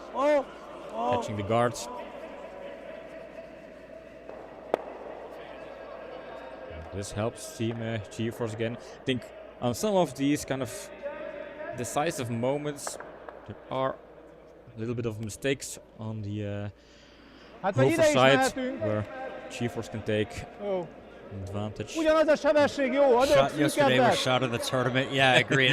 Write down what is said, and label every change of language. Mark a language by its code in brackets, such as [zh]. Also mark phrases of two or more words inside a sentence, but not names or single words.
[en] Catching the guards. This helps Team GeForce again. I think on some of these kind of decisive moments, there are a little bit of mistakes on the [hu] Hát vagy Hofer ide is [en] side, [hu] mehetünk. [en] where GeForce can take [hu] Jó. [en] advantage. [hu] Ugyanaz a sebesség, jó, adok [en] Shot yesterday was [hu] szűkebbet. [en] shot of the tournament. Yeah, I agree.